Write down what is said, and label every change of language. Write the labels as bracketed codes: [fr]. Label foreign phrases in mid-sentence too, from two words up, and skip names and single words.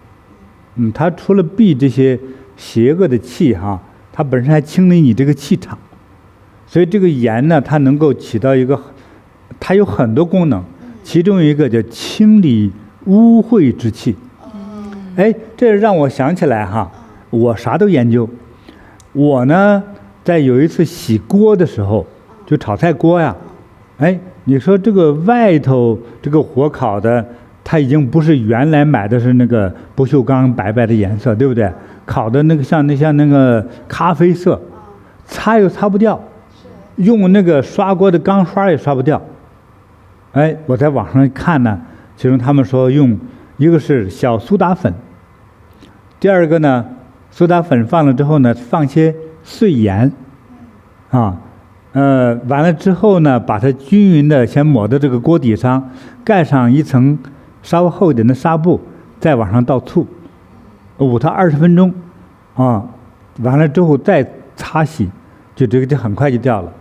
[zh] 它除了避這些邪惡的氣哈，它本身還清理你這個氣場，所以這個鹽呢，它能夠起到一個，它有很多功能，其中一個叫清理污穢之氣。這讓我想起來哈，我啥都研究。我呢，在有一次洗鍋的時候，就炒菜鍋呀，你說這個外頭這個火烤的。它已經不是原來買的是那個不鏽鋼白白的顏色，對不對？烤的那個像那個咖啡色，擦又擦不掉，用那個刷鍋的鋼刷也刷不掉。我在網上看呢，其中他們說用一個是小蘇打粉，第二個呢，蘇打粉放了之後呢，放些碎鹽， 完了之後呢，把它均匀的先抹到这個鍋底上，蓋上一層稍微厚一點的紗布，再往上倒醋，捂它20分鐘，完了之後再擦洗，就這個就很快就掉了。